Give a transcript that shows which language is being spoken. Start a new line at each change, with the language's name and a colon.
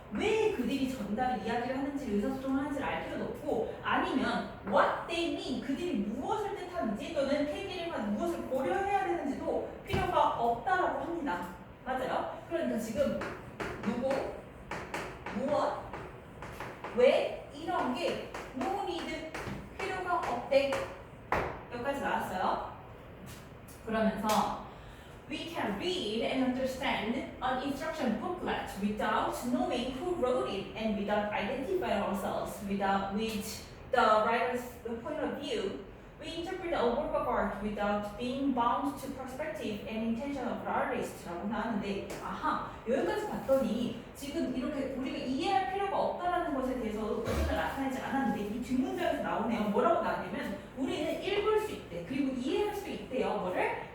Korean: 왜 그들이 이야기를 하는지 의사소통을 하는지를 알 필요도 없고 아니면
English: what they mean
Korean: 그들이 무엇을 뜻하는지 또는 태기를 무엇을 고려해야 되는지도 필요가 없다라고 합니다. 맞아요? 그러니까 지금 누구, 무엇, 왜 이런 게
English: no need
Korean: 필요가 없대 여기까지 나왔어요.
English: 그러면서 we can read and understand an instruction booklet without knowing who wrote it and without identifying ourselves with the writer's point of view. We interpret a work of art without being bound to perspective and intention of the artist
Korean: 라고 나왔는데 여기까지 봤더니 지금 이렇게 우리가 이해할 필요가 없다라는 것에 대해서 의견을 나타내지 않았는데 이 뒷문장에서 나오네요. 뭐라고 나왔냐면 우리는 읽을 수 있대. 그리고 이해할 수 있대요. 뭐를?